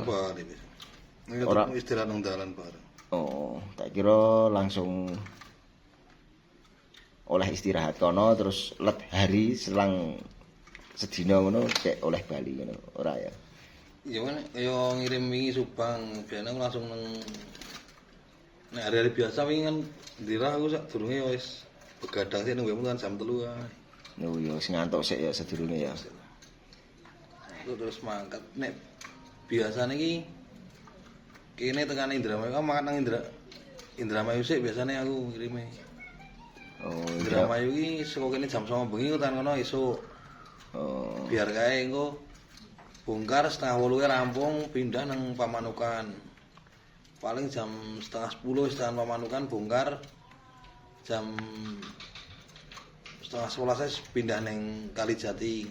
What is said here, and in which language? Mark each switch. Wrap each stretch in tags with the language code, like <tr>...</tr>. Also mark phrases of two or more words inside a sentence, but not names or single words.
<jv>Ora istirahat nang dalan bareng. Oh, tak kira langsung oleh istirahat kono terus let hari selang sedina ngono cek oleh bali ngono ora ya. Iya kan yo ngirim wingi Subang, biasane langsung nang nek hari-hari biasa wingi kan ndirah aku sak durunge wis begadang sik nang kan jam 3 ae. Oh ya wis ngantuk sik ya sedurunge ya. Terus mangkat nek biasane iki kene tekan Indramayu kan makan nang Indramayu sik biasane aku ngirime. Oh, Indramayu iki saka kene jam 09.00 bengi tekan kono esuk. Oh. Biar kae engko bongkar 7:30 rampung pindah nang Pamanukan. Paling jam 9:30 istirahat Pamanukan bongkar jam setengah 11 wis pindah ning Kalijati.</jv>